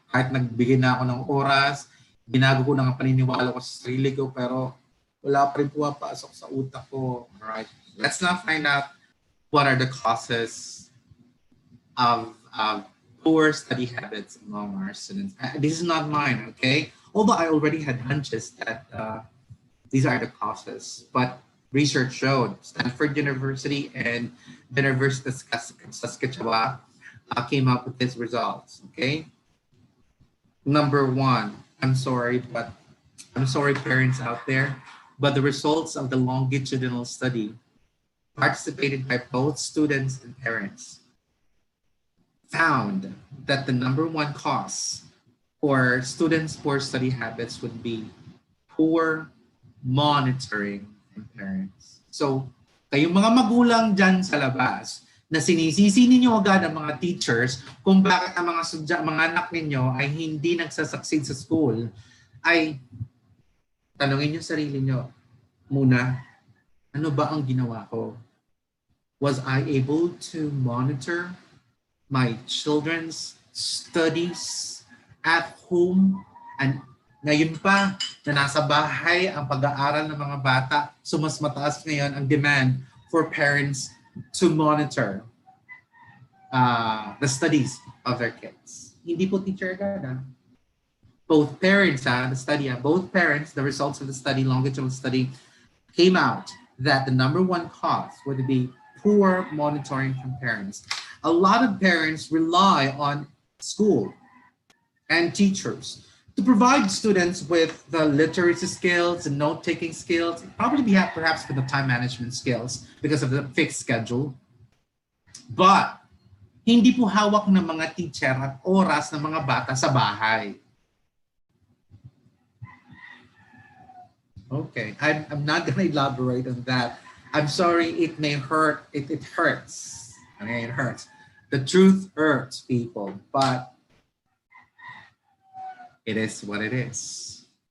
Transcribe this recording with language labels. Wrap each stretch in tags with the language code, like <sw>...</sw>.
<tl>Kahit nagbigay na ako ng oras, ginago ko na ang paniniwala ko sa sarili ko, pero wala pa rin pumapasok sa utak ko.</tl> <en>Alright? Let's now find out what are the causes of poor study habits among our students. This is not mine, okay? Although I already had hunches that these are the causes, but research showed Stanford University and the University of Saskatchewan came up with these results, okay? Number one, I'm sorry parents out there, but the results of the longitudinal study participated by both students and parents found that the number one cause for students' poor study habits would be poor monitoring from parents.</en> <tl>So, kayong mga magulang dyan sa labas na sinisisi ninyo agad ang mga teachers kung bakit ang mga anak ninyo ay hindi nagsasucceed sa school, ay tanungin nyo sarili nyo muna, ano ba ang ginawa ko?</tl> <en>Was I able to monitor my children's studies at home?</en> <tl>And ngayon pa na nasa bahay ang pag-aaral ng mga bata, so mas mataas ngayon ang demand</tl> <en>for parents to monitor the studies of their kids.</en> <tl>Hindi po teacher agad.</tl> <en>Both parents, both parents, the results of the study, longitudinal study, came out that the number one cause would be poor monitoring from parents. A lot of parents rely on school and teachers to provide students with the literacy skills and note-taking skills, probably perhaps for the time management skills because of the fixed schedule.</en> <tl>But hindi po hawak ng mga teacher at oras ng mga bata sa bahay.</tl> <en>Okay, I'm not going to elaborate on that. I'm sorry, it may hurt. It hurts. Okay, it hurts. The truth hurts, people, but it is what it is.</en>